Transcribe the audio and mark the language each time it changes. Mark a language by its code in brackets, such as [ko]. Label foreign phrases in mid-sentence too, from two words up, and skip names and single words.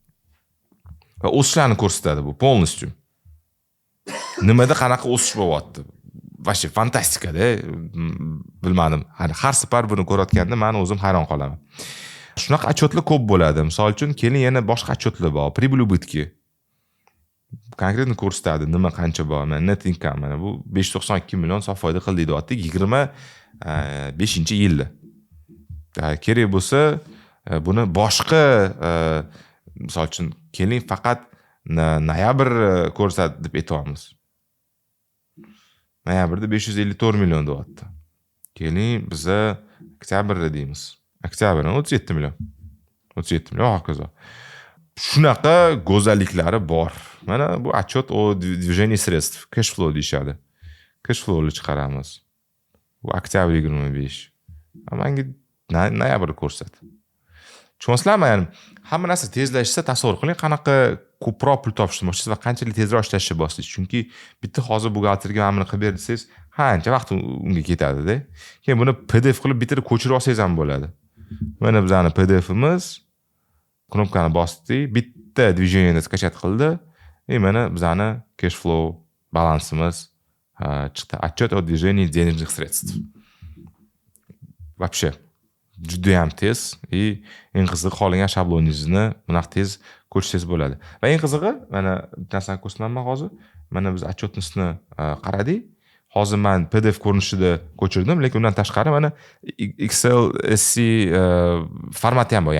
[uz] Va o'sishlarni ko'rsatadi bu полностью. Nimada qanaqa o'sish bo'lyapti? Вообще fantastikada, bilmadim. Har safar buni ko'rayotganda men o'zim hayron qolaman. Shunaqa отчетlar ko'p bo'ladi. Misol uchun, keling yana boshqa отчетlar bor. [ru] Прибыль убытки. [uz] Konkretni ko'rsatadi, nima qancha bor. Mana net income, mana bu 592 million sof foyda qildi deyapti 25-yilda. Kerak bo'lsa, buni boshqa misol uchun keling faqat noyabr ko'rsat deb aytamiz. Noyabrda 554 million deyapti. Keling biza oktyabrda deymiz. Oktyabrda 37 million. 37 million hokazo. Shunaqa go'zalliklari bor. Mana bu [ru] отчет o движение средств, [en] cash flow [uz] deyshadi. [en] Cash flow'ni [uz] chiqaramiz. Bu oktyabr 25. Menga noyabr ko'rsat. Tushunasizlarmi? Ya'ni hamma narsa tezlashsa, tasavvur qiling, qanaqa ko'proq pul topishmoqchisiz va qanchalik tezroq ishlashni boshlaysiz. Chunki bitta hozir buxgalterga mana buni qilib ber desangiz, qancha vaqt unga ketadi-da. Keyin buni PDF qilib bitirib ko'chirib olsangiz ham bo'ladi. Mana bizning PDFimiz, knopkani bosdik, bitta движениeni skachat qildi. Mana bizning [en] cash flow [uz] balansimiz chiqdi. [ru] Отчет о движении денежных средств. [uz] Вообще juda ham tez и eng qizig'i qolgan shabloningizni bunaqa tez ko'chirsangiz bo'ladi. Va eng qizig'i, mana bitta narsani ko'rsataman hozir. Mana biz отчетnisini qaradik. Hozir men PDF ko'rinishida ko'chirdim, lekin undan tashqari mana Excel SC formati ham bor.